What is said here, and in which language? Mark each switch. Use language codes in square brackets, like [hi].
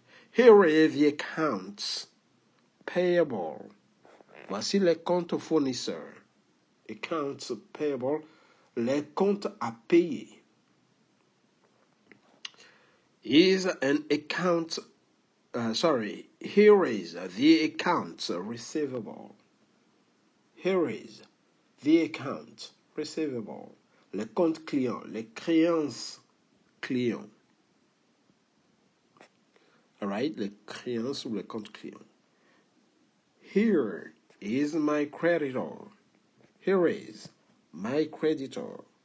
[en] Here are the accounts payable. [fr] Voici les comptes fournisseurs. [en] Accounts payable, [fr] les comptes à payer. [en] Here is the accounts receivable. Here is the account receivable. [fr] Les comptes clients, les créances clients. [en] All right, [fr] les créances ou les comptes clients. [en] Here is my creditor. Here is my creditor.